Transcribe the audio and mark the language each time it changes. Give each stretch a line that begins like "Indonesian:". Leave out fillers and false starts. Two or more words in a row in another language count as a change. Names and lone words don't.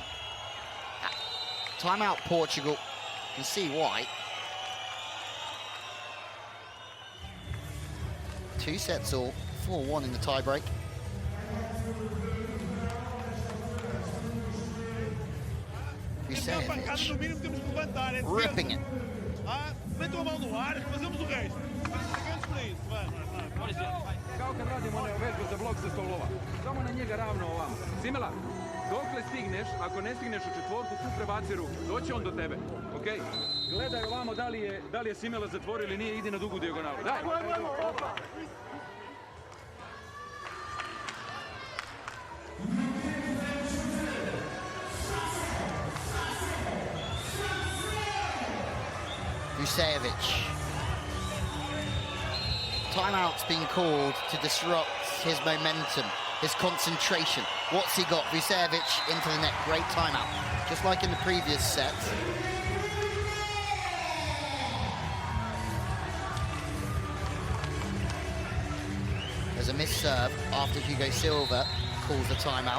English: Timeout Portugal. You can see why. 2 sets all, 4-1 in the tiebreak. Vucevic, ripping it.
Portuguese: Metam a mão no ar, fazemos o resto. Chegamos para isso, vai.
Serbian: Kao kad radimo one vežbe za blok sa stolova. Samo na njega ravno ovamo. Simela, dokle stigneš, ako ne stigneš u četvorku, tu prebaci ruku. Doći on do tebe, okej? Gledaj ovamo da li je Simela zatvorio ili nije, idi na dugu dijagonalu. Daj! Vucevic.
English: Timeout's been called to disrupt his momentum, his concentration. What's he got? Vucevic into the net. Great timeout. Just like in the previous set. There's a missed serve after Hugo Silva calls the timeout.